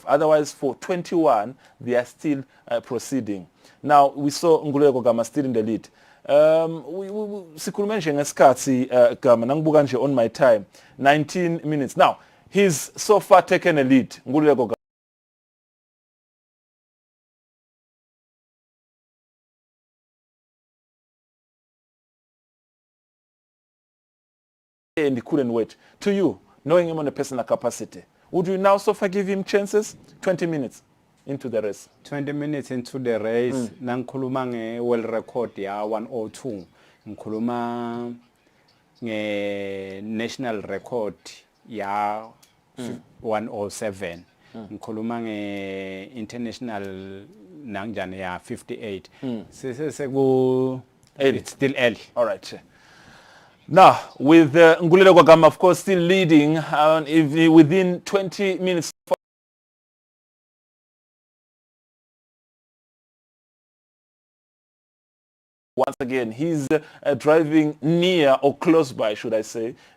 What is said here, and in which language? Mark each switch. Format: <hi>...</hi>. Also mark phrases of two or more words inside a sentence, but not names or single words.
<en>Otherwise, for 21, they are still proceeding. Now, we saw Nkululeko Gama still in the lead.</en> <zu>Sikhulume nje ngesikhathi Gama nangibuka nje</zu> <en>on my time 19 minutes. Now, he's so far taken a lead, Nkululeko Gama. And he couldn't wait. To you, knowing him on a personal capacity, would you now so far give him chances? 20 minutes into the race. 20 minutes into the race,</en> <zu>nangikhuluma nge-</zu> <en>world record</en> <zu>ya 102. Ngikhuluma nge-</zu> <en>national record</en> <zu>ya 107. Ngikhuluma nge-international nangjani ya 58.</zu> <en>It's still early. All right. Now, with Nkululeko Gama, of course, still leading within 20 minutes. Once again, he's driving near or close by, should I say,</en>